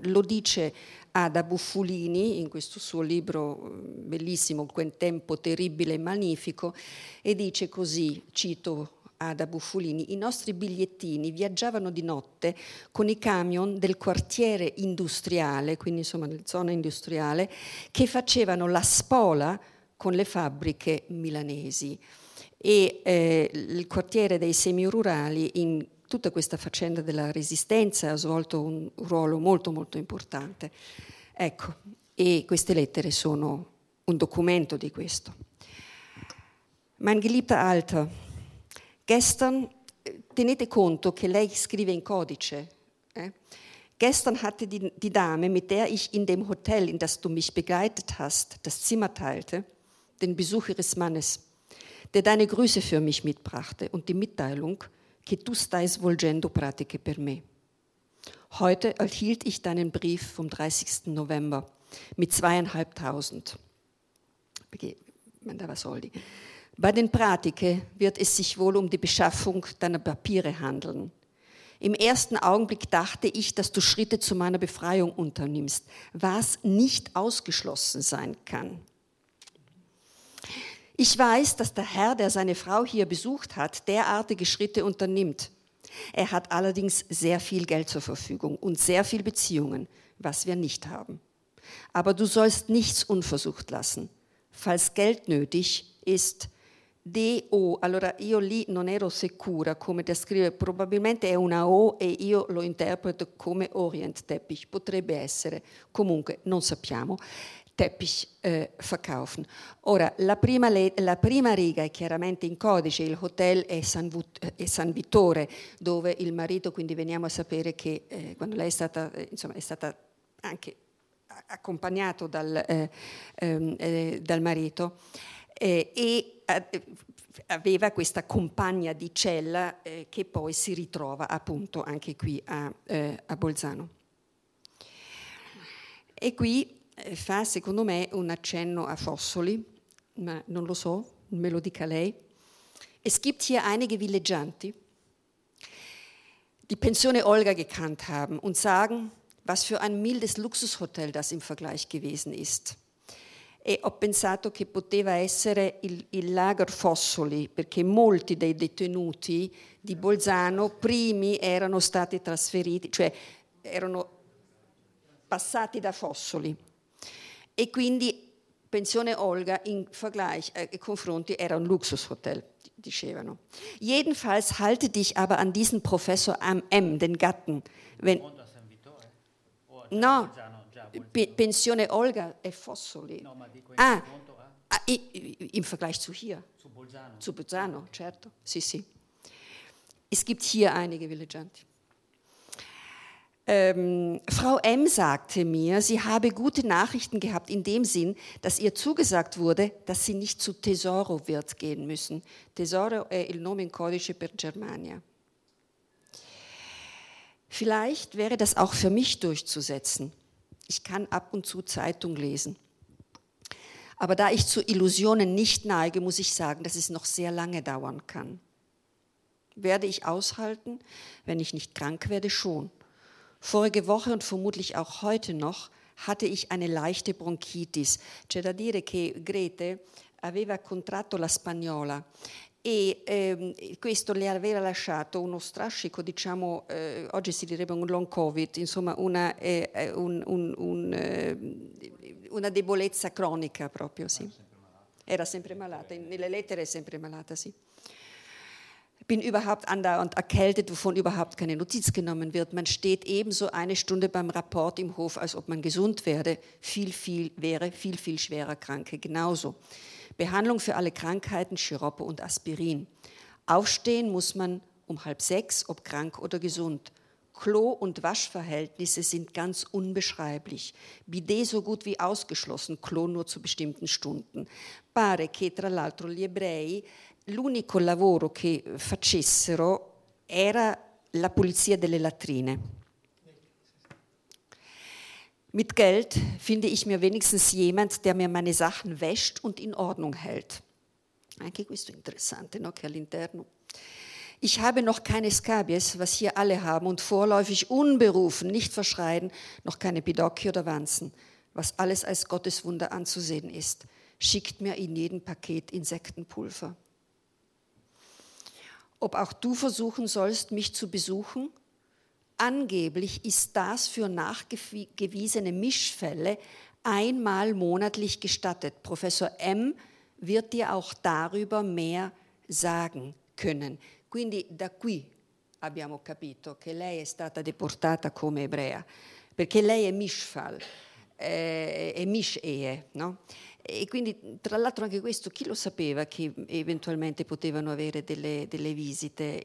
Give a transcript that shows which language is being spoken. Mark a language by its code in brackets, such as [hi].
[it] Lo dice Ada Buffolini in questo suo libro bellissimo, Quel tempo terribile e magnifico, e dice così, cito Ada Buffolini: i nostri bigliettini viaggiavano di notte con i camion del quartiere industriale, quindi insomma nella zona industriale, che facevano la spola con le fabbriche milanesi. E il quartiere dei semirurali in tutta questa faccenda della resistenza ha svolto un ruolo molto molto importante. Ecco, e queste lettere sono un documento di questo. [de] Mein geliebter Alter, gestern, [it] tenete conto che lei scrive in codice, [de] gestern hatte die Dame, mit der ich in dem Hotel, in das du mich begleitet hast, das Zimmer teilte, den Besuch ihres Mannes, der deine Grüße für mich mitbrachte und die Mitteilung, [it] che tu stai svolgendo pratiche per me. [de] Heute erhielt ich deinen Brief vom 30. November mit 2.500. Man da was soll die. Bei den Pratiken wird es sich wohl um die Beschaffung deiner Papiere handeln. Im ersten Augenblick dachte ich, dass du Schritte zu meiner Befreiung unternimmst, was nicht ausgeschlossen sein kann. Ich weiß, dass der Herr, der seine Frau hier besucht hat, derartige Schritte unternimmt. Er hat allerdings sehr viel Geld zur Verfügung und sehr viel Beziehungen, was wir nicht haben. Aber du sollst nichts unversucht lassen. Falls Geld nötig ist, [it] D-O, allora io lì non ero sicura come descrivere, probabilmente è una O e io lo interpreto come Orient Teppich, potrebbe essere, comunque non sappiamo, [de] Teppich verkaufen. [it] Ora, la prima riga è chiaramente in codice, il hotel è San Vittore, dove il marito, quindi veniamo a sapere che quando lei è stata, insomma, è stata anche accompagnato dal marito, e aveva questa compagna di cella che poi si ritrova appunto anche qui a Bolzano. E qui fa secondo me un accenno a Fossoli, ma non lo so, me lo dica lei. [de] Es gibt hier einige villeggianti, die Pensione Olga gekannt haben und sagen, was für ein mildes Luxushotel das im Vergleich gewesen ist. [it] E ho pensato che poteva essere il Lager Fossoli, perché molti dei detenuti di Bolzano primi erano stati trasferiti, cioè erano passati da Fossoli. E quindi Pensione Olga [de] in Vergleich, [it] confronti era un Luxushotel, dicevano. [de] Jedenfalls halte dich aber an diesen Professor M., den Gatten. Wenn, [it] no, Pensione Olga e Fossoli. No, ma dico [de] in vergleich zu hier. Zu Bolzano. Zu Bolzano, [it] certo. Sì, sì. [de] Es gibt hier einige villeggianti. Frau M. sagte mir, sie habe gute Nachrichten gehabt in dem Sinn, dass ihr zugesagt wurde, dass sie nicht zu Tesoro wird gehen müssen. [it] Tesoro è il nome in codice per Germania. [de] Vielleicht wäre das auch für mich durchzusetzen. Ich kann ab und zu Zeitung lesen. Aber da ich zu Illusionen nicht neige, muss ich sagen, dass es noch sehr lange dauern kann. Werde ich aushalten? Wenn ich nicht krank werde, schon. Vorige Woche und vermutlich auch heute noch hatte ich eine leichte Bronchitis. [it] C'è da dire che Grete aveva contratto la spagnola e questo le aveva lasciato uno strascico, diciamo, oggi si direbbe un long covid, insomma una debolezza cronica proprio, sì. Era sempre malata, nelle lettere è sempre malata, sì. [de] Bin überhaupt andauernd erkältet, wovon überhaupt keine Notiz genommen wird. Man steht ebenso eine Stunde beim Rapport im Hof, als ob man gesund werde. Viel, viel schwerer Kranke, genauso. Behandlung für alle Krankheiten, Schiroppe und Aspirin. Aufstehen muss man um 5:30, ob krank oder gesund. Klo- und Waschverhältnisse sind ganz unbeschreiblich. Bidet so gut wie ausgeschlossen, Klo nur zu bestimmten Stunden. [it] Pare che tra l'altro gli ebrei l'unico lavoro che facessero era la pulizia delle latrine. [de] Mit Geld finde ich mir wenigstens jemand, der mir meine Sachen wäscht und in Ordnung hält. [it] Anche questo interessante, no? Che all'interno. [de] Ich habe noch keine Scabies, was hier alle haben, und vorläufig unberufen, nicht verschreien, noch keine Pidocchi oder Wanzen, was alles als Gotteswunder anzusehen ist. Schickt mir in jedem Paket Insektenpulver. Ob auch du versuchen sollst, mich zu besuchen? Angeblich ist das für nachgewiesene Mischfälle einmal monatlich gestattet. Professor M. wird dir auch darüber mehr sagen können. [it] Quindi da qui abbiamo capito che lei è stata deportata come ebrea, perché lei è Mischfall, è Mischehe, no? E quindi, tra l'altro, anche questo, chi lo sapeva che eventualmente potevano avere delle visite?